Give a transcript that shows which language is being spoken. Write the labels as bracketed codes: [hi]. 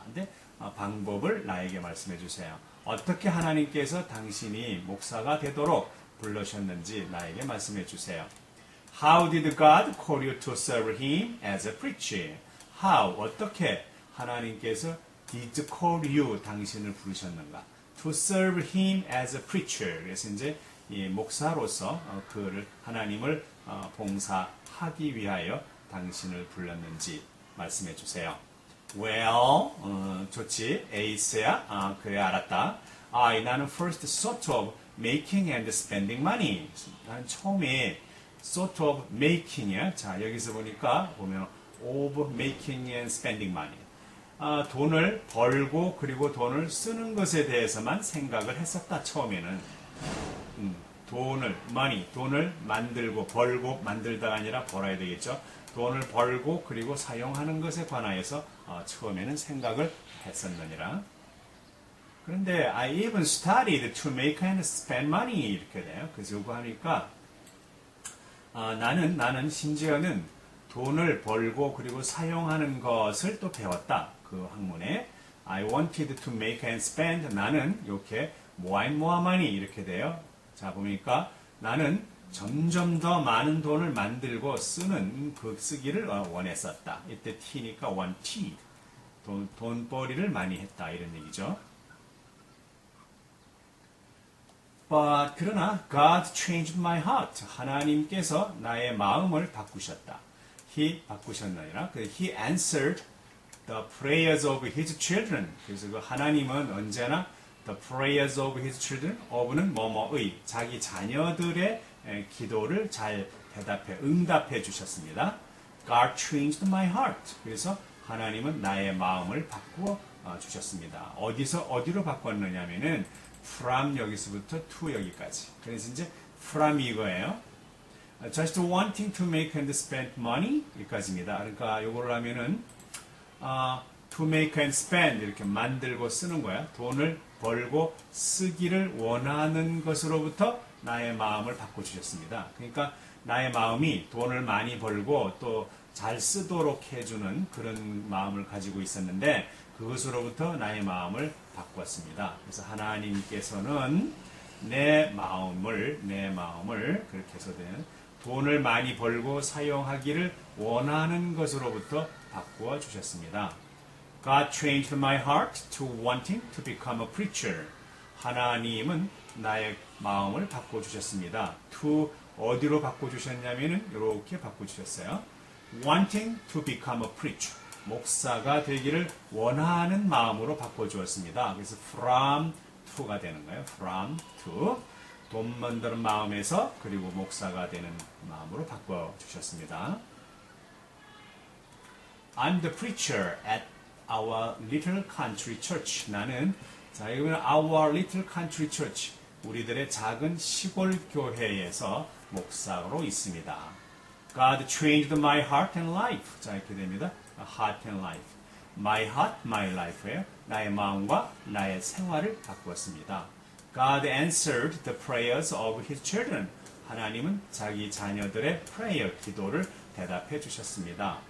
[ko] 근데 방법을 나에게 말씀해 주세요. 어떻게 하나님께서 당신이 목사가 되도록 부르셨는지 나에게 말씀해 주세요. [en] How did God call you to serve Him as a preacher? How, [ko] 어떻게 하나님께서 [en] did call you, [ko] 당신을 부르셨는가? [en] To serve Him as a preacher. [ko] 그래서 이제 이 목사로서 하나님을 봉사하기 위하여 당신을 불렀는지 말씀해 주세요. [en] Well, [ko] 좋지. 에이스야. 그래, 알았다. 나는 [en] first sort of making and spending money. [ko] 나는 처음에 [en] sort of making이야. [ko] 자, 여기서 보면 [en] of making and spending money. [ko] 돈을 벌고 그리고 돈을 쓰는 것에 대해서만 생각을 했었다. 처음에는. 돈을 만들고 벌고 만들다가 아니라 벌어야 되겠죠. 돈을 벌고 그리고 사용하는 것에 관하여서 처음에는 생각을 했었느니라. 그런데 [en] I even studied to make and spend money [ko] 이렇게 돼요. 그래서 이거 하니까 나는 심지어는 돈을 벌고 그리고 사용하는 것을 또 배웠다. 그 학문에 [en] I wanted to make and spend [ko] 나는 이렇게 [en] more and more money [ko] 이렇게 돼요. 자 보니까 나는 점점 더 많은 돈을 만들고 쓰기를 원했었다. 이때 t니까 wanted. 돈벌이를 많이 했다. 이런 얘기죠. But 그러나 God changed my heart. 하나님께서 나의 마음을 바꾸셨다. [en] He [ko] 바꾸셨나니라. [en] He answered the prayers of his children. [ko] 그래서 그 하나님은 언제나 [en] the prayers of his children, of [ko] 는 뭐뭐의 자기 자녀들의 기도를 잘 응답해 주셨습니다. [en] God changed my heart. [ko] 그래서 하나님은 나의 마음을 바꾸어 주셨습니다. 어디로 바꿨느냐면은 from 여기서부터 to 여기까지. 그래서 이제 from 이거예요. [en] Just wanting to make and spend money [ko] 여기까지입니다. 그러니까 이걸 하면은 [en] to make and spend [ko] 이렇게 만들고 쓰는 거야. 돈을 벌고 쓰기를 원하는 것으로부터 나의 마음을 바꿔주셨습니다. 그러니까 나의 마음이 돈을 많이 벌고 또 잘 쓰도록 해주는 그런 마음을 가지고 있었는데 그것으로부터 나의 마음을 바꿨습니다. 그래서 하나님께서는 내 마음을 그렇게 해서 돈을 많이 벌고 사용하기를 원하는 것으로부터 바꾸어 주셨습니다. [en] God changed my heart to wanting to become a preacher. [ko] 하나님은 나의 마음을 바꿔주셨습니다. to 어디로 바꿔주셨냐면은 이렇게 바꿔주셨어요. [en] wanting to become a preacher. [ko] 목사가 되기를 원하는 마음으로 바꿔주었습니다. 그래서 from to가 되는 거예요. [en] from to. [ko] 돈 만드는 마음에서 그리고 목사가 되는 마음으로 바꿔주셨습니다. [en] I'm the preacher at our little country church. [ko] 나는 자 이거는 [en] our little country church. [ko] 우리들의 작은 시골 교회에서 목사로 있습니다. [en] God changed my heart and life. [ko] 자 이렇게 됩니다. [en] heart and life. My heart, my life예요. [ko] 나의 마음과 나의 생활을 바꾸었습니다. [en] God answered the prayers of his children. [ko] 하나님은 자기 자녀들의 prayer, 기도를 대답해 주셨습니다.